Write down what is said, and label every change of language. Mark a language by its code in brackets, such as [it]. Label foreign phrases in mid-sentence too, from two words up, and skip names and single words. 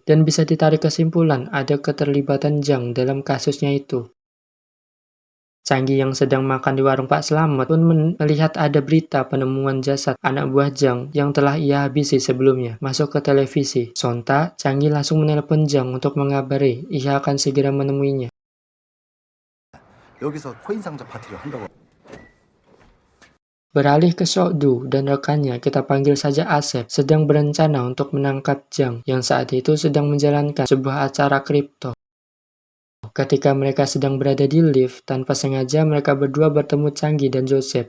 [id] Dan bisa ditarik kesimpulan ada keterlibatan Zhang dalam kasusnya itu. Changgi yang sedang makan di warung Pak Slamet pun melihat ada berita penemuan jasad anak buah Zhang yang telah ia habisi sebelumnya masuk ke televisi. Sontak, Changgi langsung menelpon Zhang untuk mengabari ia akan segera menemuinya. [ko] 여기서 코인상자 파티를 한다고. [id] Beralih ke Sokdu dan rekannya, kita panggil saja Asep, sedang berencana untuk menangkap Zhang yang saat itu sedang menjalankan sebuah acara kripto. Ketika mereka sedang berada di lift, tanpa sengaja mereka berdua bertemu Changgi dan Joseph.